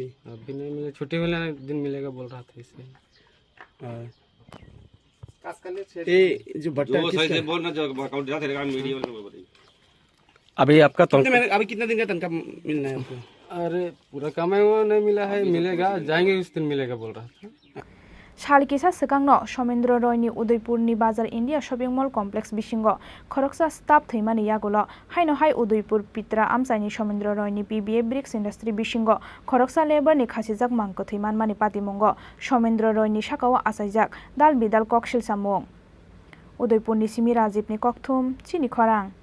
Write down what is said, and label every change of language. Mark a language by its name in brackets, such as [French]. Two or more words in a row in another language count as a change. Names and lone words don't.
[Hindi] अभी नहीं मिला, छुट्टी होने दिन मिलेगा बोल रहा था इसलिए। जो भट्टा अभी आपका अभी कितना दिन का तनख्वाह मिलना है आपको? अरे पूरा कमाई हुआ नहीं मिला है, मिलेगा, जाएंगे उस दिन मिलेगा बोल रहा था। [Kok Borok] सालकिसा सिगांनो समेन्द्र रयनि उदयपुरनि बाजार इंडिया शॉपिंग मॉल कॉम्प्लेक्स बिसिंगो खरकसा स्टाफ थैमानि यागोलो हाइनो हाइ उदयपुर पित्रा आमसाइनि समेन्द्र रयनि पीबीए ब्रिक्स इंडस्ट्री बिसिंगो खरकसा लेबरनि खासिजाक मांको थैमानमानि पातिमुंगो समेन्द्र रयनि साकाव आसाइजाक दाल बिदाल ककशिल सामुं उदयपुरनि सिमी राजीवनि ककथुम चिनि खरां